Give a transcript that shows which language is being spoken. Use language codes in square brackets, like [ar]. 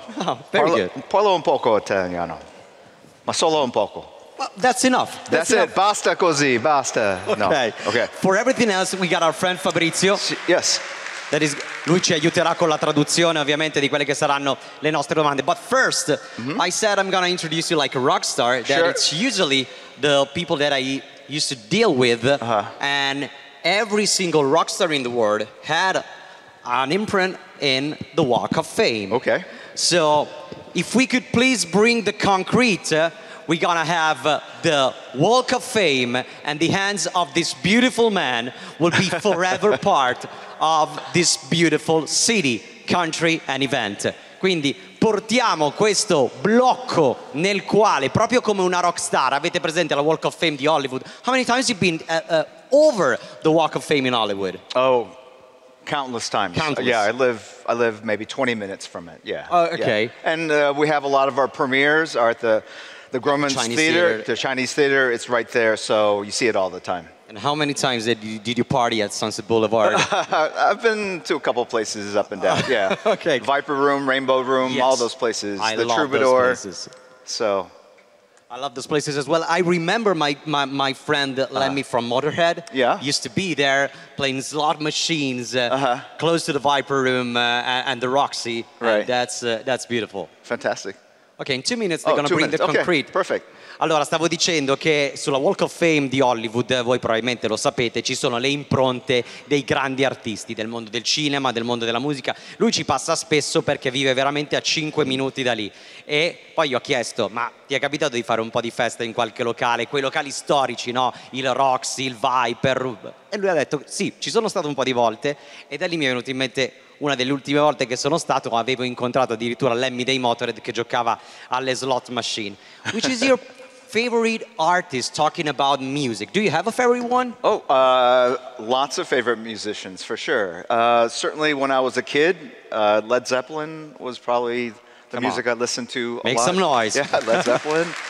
[en] Oh, very good. [it] Parlo un poco italiano, ma solo un poco. [en] Well, that's enough. That's it. [it] Basta così, basta. [en] Okay. No. Okay. For everything else, we got our friend Fabrizio. Yes. [it] Lui ci aiuterà con la traduzione ovviamente di quelle che saranno le nostre domande. [en] But first, I said I'm going to introduce you like a rock star. That Sure. it's usually the people that I used to deal with. And every single rock star in the world had an imprint in the Walk of Fame. Okay. So if we could please bring the concrete, we're gonna have the Walk of Fame, and the hands of this beautiful man will be forever part of this beautiful city, country and event. [it] Quindi portiamo questo blocco nel quale, proprio come una rockstar, avete presente la Walk of Fame di Hollywood? [en] How many times have you been over the Walk of Fame in Hollywood? Oh, countless times. Countless. Yeah, I live maybe 20 minutes from it. Yeah. Oh, okay. Yeah. And we have a lot of our premieres are at the Grauman's Chinese Theater, Theater. the Chinese Theater. It's right there, so you see it all the time. And how many times did you party at Sunset Boulevard? I've been to a couple places up and down. Yeah. Okay. Viper Room, Rainbow Room, Yes. all those places. I the love Troubadour. those places. So. I love those places as well. I remember my friend Lemmy from Motorhead. Yeah. Used to be there playing slot machines close to the Viper Room and the Roxy. Right. And that's beautiful. Fantastic. Okay, in 2 minutes they're going to bring the Okay, concrete. perfect. [it] Allora, stavo dicendo che sulla Walk of Fame di Hollywood, voi probabilmente lo sapete, ci sono le impronte dei grandi artisti del mondo del cinema, del mondo della musica. Lui ci passa spesso perché vive veramente a 5 minuti da lì. E poi gli ho chiesto, ma ti è capitato di fare un po' di festa in qualche locale, quei locali storici, no? Il Roxy, il Viper. E lui ha detto, sì, ci sono stato un po' di volte, e da lì mi è venuto in mente una delle ultime volte che sono stato, avevo incontrato addirittura Lemmy dei Motorhead che giocava alle slot machine. [en] Which is your favorite artist talking about music? Do you have a favorite one? Oh, lots of favorite musicians, for sure. Certainly when I was a kid, Led Zeppelin was probably the music I listened to a lot. Make some noise. Yeah, Led Zeppelin.